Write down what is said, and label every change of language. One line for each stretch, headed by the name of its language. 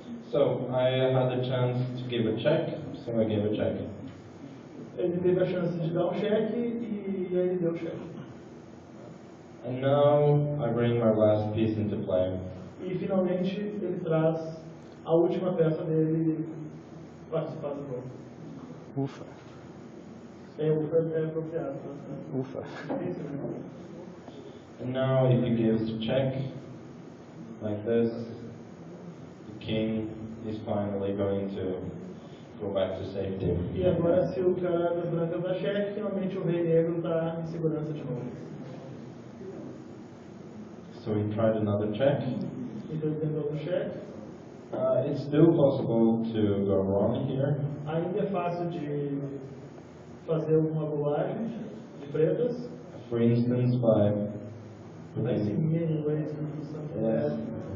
English: So I had a chance to give a check, so I gave a check.
Portuguese: Ele teve a chance de dar cheque e aí ele deu o cheque.
English: And now I bring my last piece into play.
Portuguese: E finalmente ele traz a última peça dele participar do jogo. Ufa. Ufa é apropriado. Ufa.
English: And now if he gives a check, like this, the king is finally going to go back to safety.
Portuguese: E agora se o cara das brancas dá cheque, finalmente o rei negro está em segurança de novo.
English: So he tried another check.
Portuguese: Então ele tentou um cheque.
English: It's still possible to go wrong here.
Portuguese: Ainda é fácil de fazer uma bobagem de pretas.
English: For instance, by I see many ways to do something bad.